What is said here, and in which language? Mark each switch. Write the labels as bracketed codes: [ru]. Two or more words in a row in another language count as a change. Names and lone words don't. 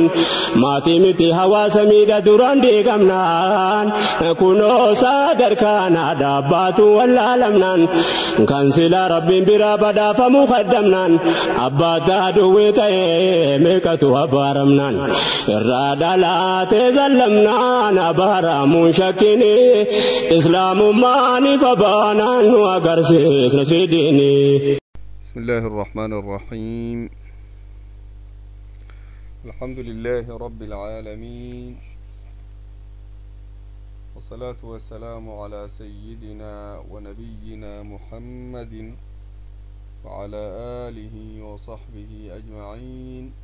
[om] maatii miti hawaasa miidha duraan deegamnaan kunoo sadarkaan dhaabbaatu wallaalamnaan kan silaa rabbiin biraa badhaafamu qaddamnaan abbaataa duwwee ta'ee meeqatu abaaramnaan irraa dhalaatee zallamnaan abaaramuun shakkini islaamummaan ifa [ar] بسم الله الرحمن الرحيم الحمد لله رب العالمين والصلاة والسلام على سيدنا ونبينا محمد وعلى آله وصحبه أجمعين